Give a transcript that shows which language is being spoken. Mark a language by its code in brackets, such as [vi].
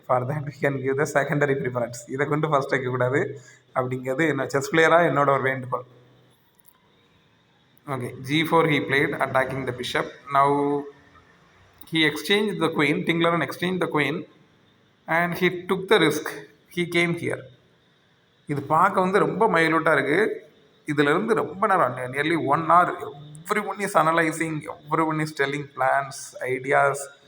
[en] For that we can give the secondary preference. [ta] இதை கொண்டு first வைக்கக்கூடாது அப்படிங்கிறது என்ன செஸ் பிளேயராக என்னோட ஒரு வேண்டுகோள். [en] Okay, g4 he played attacking the bishop. Now he exchanged the queen. Tinglaran exchanged the queen and he took the risk. He came here. [ta] இது பார்க்க வந்து ரொம்ப மைல்யூட்டாக இருக்குது. இதிலிருந்து ரொம்ப நேரம் [en] Nearly 1 hour everyone is analysing, everyone is telling plans, ideas.